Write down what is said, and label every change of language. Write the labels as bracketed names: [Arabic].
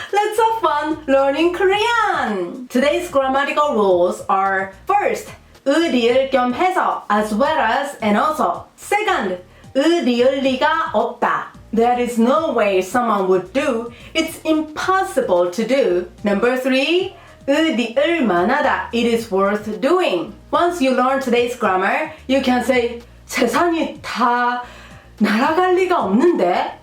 [English] Let's have fun learning Korean. Today's grammatical rules are first, 리을 겸 해서 as well as and also. [Korean] Second, 리을 리가 없다. [English] That is no way someone would do. It's impossible to do. Number three, 리을 만하다. It is worth doing. Once you learn today's grammar, you can say [Korean] 세상이 다 날아갈 리가 없는데?